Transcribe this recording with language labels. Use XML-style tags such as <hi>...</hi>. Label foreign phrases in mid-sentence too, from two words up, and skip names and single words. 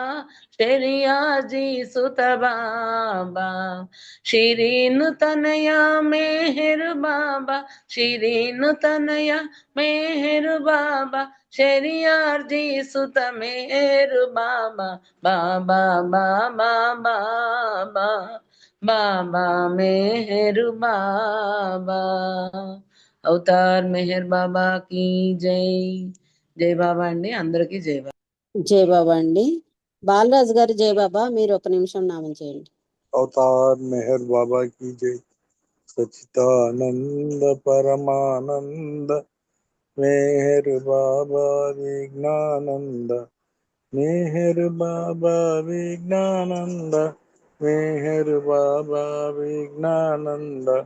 <te>శరియాజీ సుత బాబా శిరీను తనయ మెహరు బాబా శిరీను తనయ మెహరు బాబా శరియాజీ సుత మెహరు బాబా బాబా బాబా బాబా బాబా మెహరు బాబా.</te> <hi>अवतार मेहर बाबा की जय.</hi> <te>జై బాబా అండి. అందరికీ జై బాబా. జై బాబా అండి. బాలరాజు గారు జై బాబా. మీరు ఒక నిమిషం నామం చేయండి.</te> <hi>अवतार मेहर बाबा की जय। सच्चिदानंद परमानंद मेहर बाबा विज्ञानंद मेहर बाबा विज्ञानंद मेहर बाबा विज्ञानंद</hi>